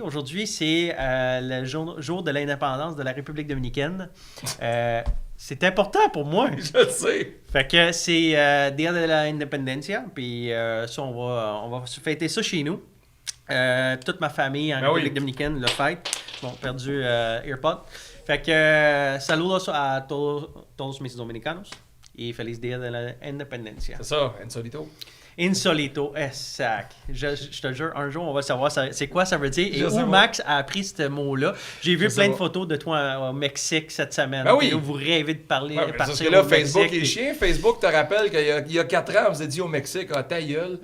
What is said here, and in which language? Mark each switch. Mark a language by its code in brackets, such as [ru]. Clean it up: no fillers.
[fr] Aujourd'hui, c'est le jour de l'indépendance de la République dominicaine. C'est important pour moi. Je sais. Fait que c'est [es] Dia de la Independencia. [fr] Puis ça, on va fêter ça chez nous. Toute ma famille en République dominicaine le fête. Bon, perdu AirPod. Fait que [es] saludos a todos mis dominicanos y feliz día de la independencia. [fr] C'est ça, Insolito, exact. Je te jure, un jour, on va savoir c'est quoi ça veut dire et où Max a appris ce mot-là. J'ai vu plein de photos de toi au Mexique cette semaine. Où vous rêvez de parler. Parce que là, Facebook est chien. Facebook te rappelle qu'il y a 4 ans, on vous a dit au Mexique, ta gueule.